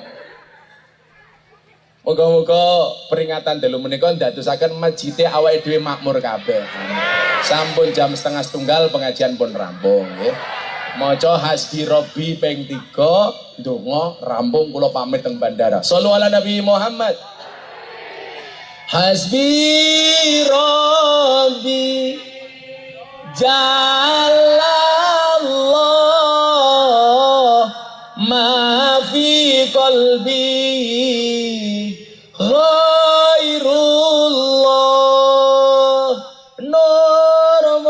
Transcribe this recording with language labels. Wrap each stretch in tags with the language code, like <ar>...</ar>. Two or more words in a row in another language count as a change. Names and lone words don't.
<jv>Moga-moga peringatan dalu menika ndadosaken masjid awake dhewe makmur kabeh. Sampun jam 1:30 pengajian pun rampung nggih. Maca</jv> <ar>حسبي ربي</ar> <jv>ping 3 ndonga rampung kula pamit teng bandara.</jv> <ar>صلوا على النبي محمد. حسبي ربي جل الله ما في قلبي غير الله نور</ar>